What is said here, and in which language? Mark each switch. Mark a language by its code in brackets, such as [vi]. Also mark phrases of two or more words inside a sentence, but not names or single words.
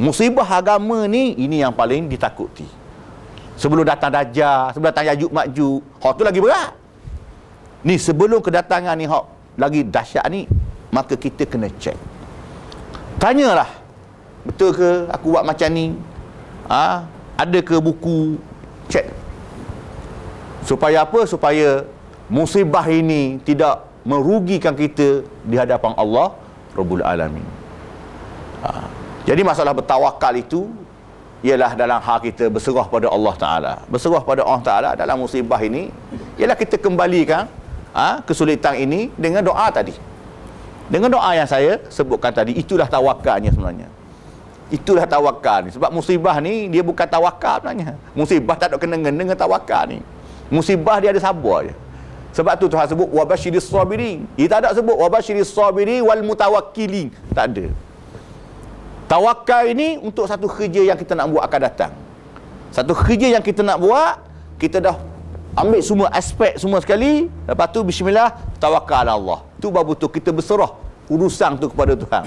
[ms] Musibah agama ni, ini yang paling ditakuti. Sebelum datang Dajjal, sebelum datang Yajuj Majuj, hak tu lagi berat. Ni sebelum kedatangan ni hak lagi dahsyat ni, maka kita kena cek. Tanyalah, betul ke aku buat macam ni? Ada ke buku? Cek. Supaya apa? Supaya musibah ini tidak merugikan kita di hadapan Allah [ar] رب العالمين. [ms] Jadi masalah bertawakal itu ialah dalam hal kita berserah pada Allah Ta'ala. Berserah pada Allah Ta'ala dalam musibah ini ialah kita kembalikan kesulitan ini dengan doa tadi. Dengan doa yang saya sebutkan tadi. Itulah tawakalnya sebenarnya. Itulah tawakal ni. Sebab musibah ni dia bukan tawakal sebenarnya. Musibah tak ada kena-kena dengan tawakal ni. Musibah dia ada sabar je. Sebab tu Tuhan sebut [ar] وبشر الصابرين. [ms] Dia tak ada sebut [ar] وبشر الصابرين والمتوكلين. [ms] Tak ada. Tawakal ini untuk satu kerja yang kita nak buat akan datang. Satu kerja yang kita nak buat, kita dah ambil semua aspek semua sekali. Lepas tu bismillah, tawakal Allah. Tu baru betul kita berserah urusan tu kepada Tuhan.